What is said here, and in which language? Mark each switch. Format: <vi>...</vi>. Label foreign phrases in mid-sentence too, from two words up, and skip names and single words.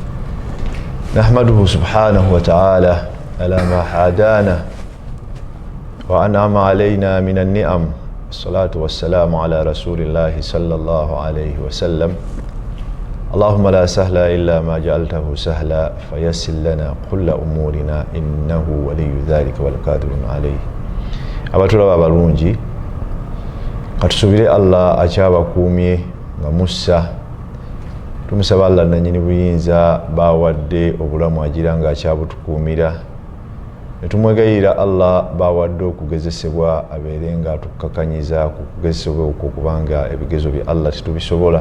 <ar>نحمده سبحانه وتعالى على ما هدانا وأنعم علينا من النعم. الصلاة والسلام على رسول الله صلى الله عليه وسلم. اللهم لا سهل إلا ما جعلته سهلا فيسر لنا كل أمورنا إنه ولي ذلك والقادر عليه.</ar> <lg>abatulaba abalungi katusubire Allah akyabakuumye nga mussa, tumusaba Allah nanyini buyinza bawadde obulamu agira nga akyabutukuumira, netumwegayirira Allah bawadde okugezesebwa abeere nga atukakanyiza ku kugezesebwa okwo kubanga ebigezo bya Allah titubisobola.</lg>